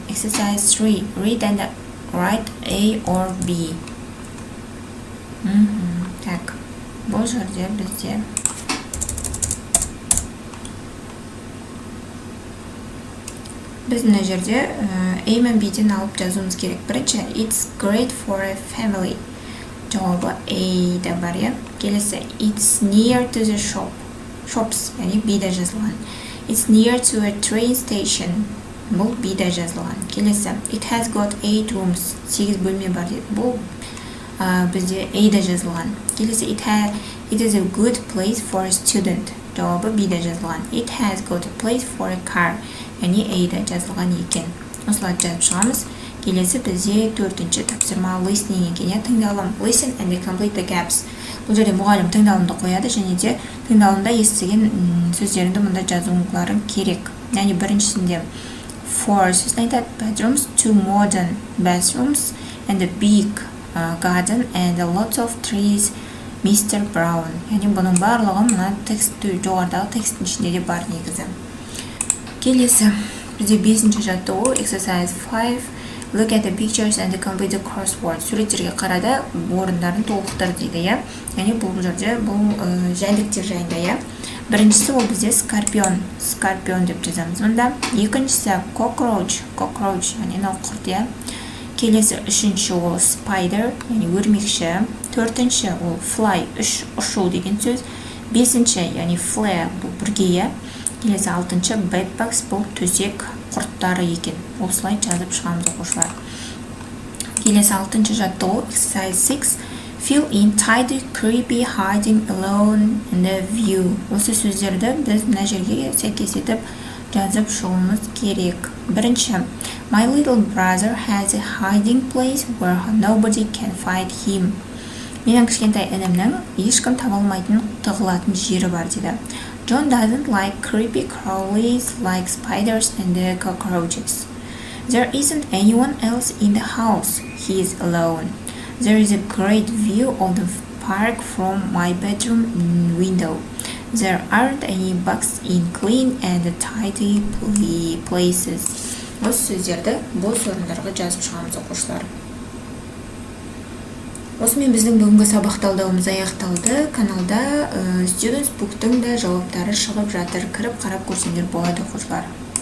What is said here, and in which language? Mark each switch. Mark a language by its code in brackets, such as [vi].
[en] Exercise 3. Read and write A or B. [kk] Так, бұл жерде бізде біз мына жерде A мен B-ден алып жазуымыз керек. [en] Бірінші, it's great for a family. [kk] Жауабы A-да бар, Келесі, [en] it's near to the shops, [kk] яғни B-да жазылған. [en] It's near to a train station. [kk] Бұл B-да жазылған. [en] Келесі, it has got 8 rooms. [kk] 8 бөлме бар дейді. Бұл бізде A-да жазылған. [en] Келесі, it is a good place for a student. [kk] Жауабы B-да жазылған. [en] It has got a place for a car. [kk] Яғни A-да жазылған екен. Осыларды жазып шығамыз. Келесі бізде төртінші тапсырма listening екен, иә, тыңдалым. [en] Listen and complete the gaps. [kk] Бұл жерде мұғалім тыңдалымды қояды, және де тыңдалымда естіген сөздеріңді мұнда жазуларың керек. Яғни біріншісінде four сөзін айтады. [en] Bedrooms, two modern bathrooms, and a big garden, and a lot of trees, Mr. Brown. [kk] Яғни бұның барлығы мына жоғарыдағы тексттің ішінде де бар негізі. Келесі бізде бесінші жаттығу exercise 5. [en] Look at the pictures and complete the crossword. [kk] Суреттерге қарады, орындарын толықтыр дейді, иә. Яғни бұл жерде бұл жәндіктер жайында, иә. Біріншісі ол бізде скорпион деп жазамыз. Мұнда екіншісі cockroach, яғни құрт, иә. Келесі үшінші ол spider, яғни өрмекші. Төртінші ол fly, ұшу деген сөз. Бесінші, яғни flare, бұл бүрге, иә. Келесі алтыншы bedbugs, бұл төсек құрттары екен. Осылай жазып шығамыз оқушылар. Келесі алтыншы жаттығу exercise 6. [en] Fill in tidy, creepy, hiding, alone, in the view. [kk] Осы сөздерді біз мына жерге сәйкес етіп жазып шығуымыз керек. [en] Бірінші, my little brother has a hiding place where nobody can find him. [kk] Менің кішкентай інімнің ешкім таба алмайтын тығылатын жері бар дейді. [en] John doesn't like creepy crawlies like spiders and cockroaches. There isn't anyone else in the house. He is alone. There is a great view of the park from my bedroom window. There aren't any bugs in clean and tidy places. [kk] Осы сөздерді бос орындарға жазып шығамыз оқушылар. Осымен біздің бүгінгі сабақ талдауымыз аяқталды. Каналда Students Book'тың да жауаптары шығып жатыр. Кіріп қарап көрсеңдер болады оқушылар.